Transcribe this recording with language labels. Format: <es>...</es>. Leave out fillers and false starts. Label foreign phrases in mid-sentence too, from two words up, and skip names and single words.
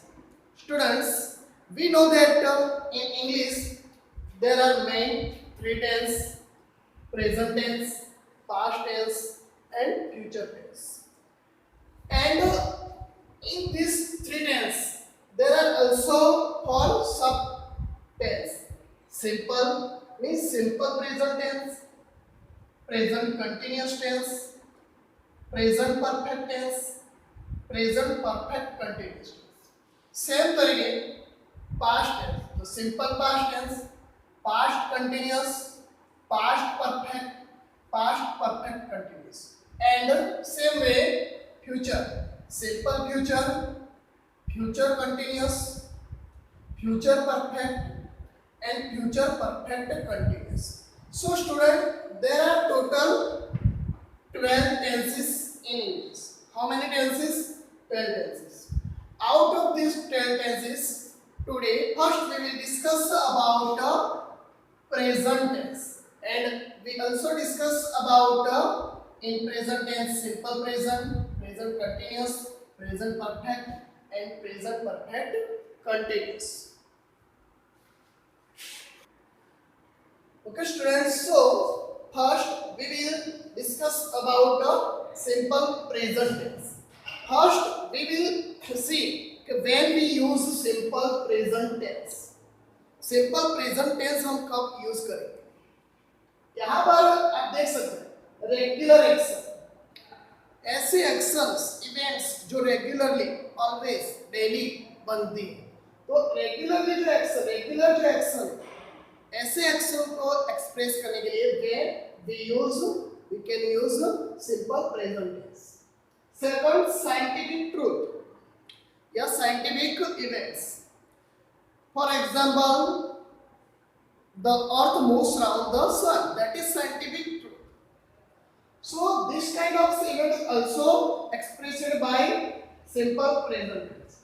<en>Students, we know that in English there are main three tense: present tense, past tense, and future tense. And in these three tense, there are also four sub tense. Simple means simple present tense, present continuous tense, present perfect tense, present perfect continuous tense. same तरीके past tense, तो simple past tense, past continuous, past perfect continuous, and same way future, simple future, future continuous, future perfect and future perfect continuous. So student, there are total 12 tenses in English. How many tenses? 12 tenses. Out of these 12 tenses, today first we will discuss about present tense, and we also discuss about in present tense simple present, present continuous, present perfect, and present perfect continuous. Okay students, so first we will discuss about the simple present tense. First we will see when we use simple present tense. simple present tense</en> <hi>हम कब यूज करेंगे? यहाँ पर आप देख सकते हैं</hi> <en>regular action,</en> <hi>ऐसे</hi> <en>actions events</en> <hi>जो</hi> <en>regularly always daily</en> <hi>बनती है. तो रेगुलर जो एक्शन ऐसे एक्शन को एक्सप्रेस करने के लिए</hi> <en>we can use simple present tense. Second, scientific truth या scientific events. For example, the earth moves around the sun. That is scientific truth. So this kind of event is also expressed by simple present tense.</en>